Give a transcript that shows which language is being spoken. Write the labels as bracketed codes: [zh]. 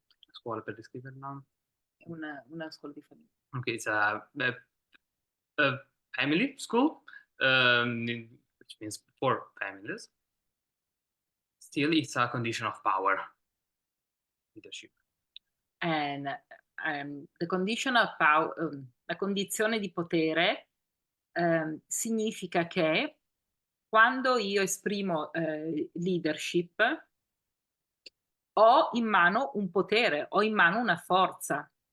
[it] Scuola per descriverla. È una scuola di famiglia. [en] Okay, it's a family school, which means for families. Still, it's a condition of power, leadership. And the condition of power, [it] la condizione di potere significa che quando io esprimo leadership ho in mano un potere, ho in mano una forza.